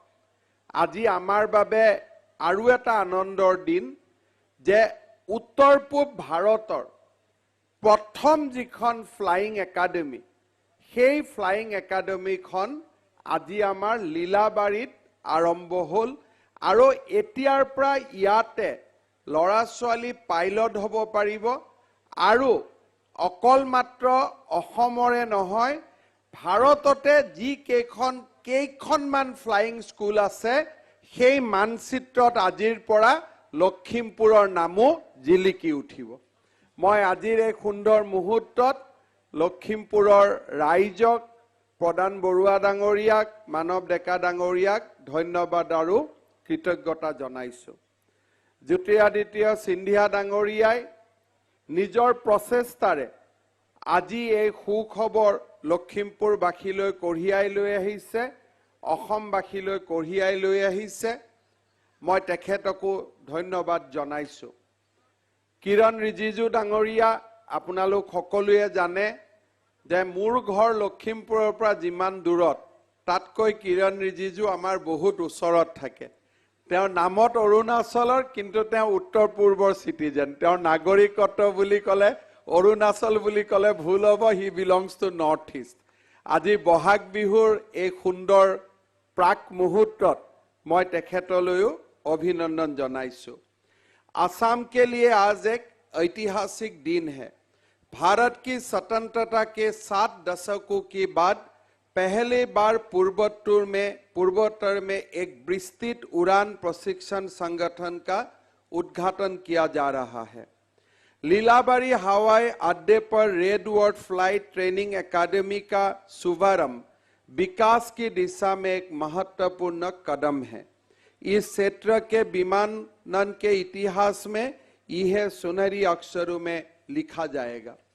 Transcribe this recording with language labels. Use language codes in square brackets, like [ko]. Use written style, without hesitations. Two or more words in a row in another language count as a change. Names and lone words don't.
[as] আজি আমাৰ বাবে আৰু এটা আনন্দৰ দিন যে উত্তৰ পূৰ্ব ভাৰতৰ প্ৰথম যিখন [en] flying academy [as] সেই [en] flying academy [as] খন আজি আমাৰ লীলাবাৰীত আৰম্ভ হ'ল আৰু এতিয়াৰ পৰা ইয়াতে ল'ৰা ছোৱালী পাইলট হ'ব পাৰিব আৰু অকল মাত্ৰ অসমৰে নহয় ভাৰততে যি কেইখনমান [en] flying school [as] আছে সেই মানচিত্ৰত আজিৰ পৰা লখীমপুৰৰ নামো জিলিকি উঠিব মই আজিৰ এক সুন্দৰ মুহূৰ্তত লখীমপুৰৰ ৰাইজক প্ৰধান বৰুৱা ডাঙৰীয়াক মানৱ ডেকা ডাঙৰীয়াক ধন্যবাদ আৰু কৃতজ্ঞতা জনাইছো জ্যোতিৰাদিত্য সিন্ধিয়া ডাঙৰীয়াই নিজৰ প্ৰচেষ্টাৰে আজি এই সুখবৰ লখিমপুৰবাসীলৈ কঢ়িয়াই লৈ আহিছে অসমবাসীলৈ কঢ়িয়াই লৈ আহিছে মই তেখেতকো ধন্যবাদ জনাইছো কিৰণ ৰিজিজু ডাঙৰীয়া আপোনালোক সকলোৱে জানে যে মোৰ ঘৰ লখিমপুৰৰ পৰা যিমান দূৰত তাতকৈ কিৰণ ৰিজিজু আমাৰ বহুত ওচৰত থাকে তেওঁৰ নামত অৰুণাচলৰ কিন্তু তেওঁ উত্তৰ পূৰ্বৰ সিটিজেন তেওঁৰ নাগৰিকত্ব বুলি কলে অৰুণাচল বুলি কলে ভুল হ'ব [en] he belongs to North East [as] আজি বহাগ বিহুৰ এই সুন্দৰ প্ৰাক মুহূৰ্তত মই তেখেতলৈও অভিনন্দন জনাইছো [hi] आसाम के लिए आज एक ऐतिहासिक दिन है भारत की स्वतंत्रता के 7 दशकों के बाद पहली बार पूर्वोत्तर में एक विस्तृत उड़ान प्रशिक्षण संगठन का उद्घाटन किया जा रहा है लीलाबारी हवाई अड्डे पर रेड वर्ड फ्लाइट ट्रेनिंग एकेडमी का शुभारंभ विकास की दिशा में एक महत्वपूर्ण कदम है इस क्षेत्र के विमानन के इतिहास में यह सुनहरी अक्षरों में लिखा जाएगा।